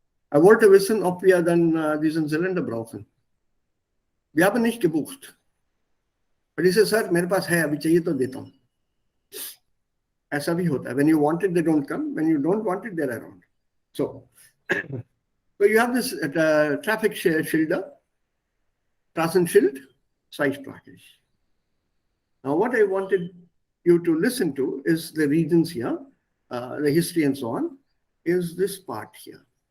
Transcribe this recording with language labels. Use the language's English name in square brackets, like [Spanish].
[German] I wollte wissen, ob wir dann diesen Zylinder brauchen. Wir haben nicht gebucht. [English] But he says, sir, [Hindi] मेरे पास है, अभी चाहिए तो देता हूँ. ऐसा भी होता है. [English] When you want it, they don't come. When you don't want it, they're around. So you have this traffic schilder, [German] Straßenschild, zweisprachig. [English] Now, what I wanted you to listen to is the regions here, the history and so on, is this part here.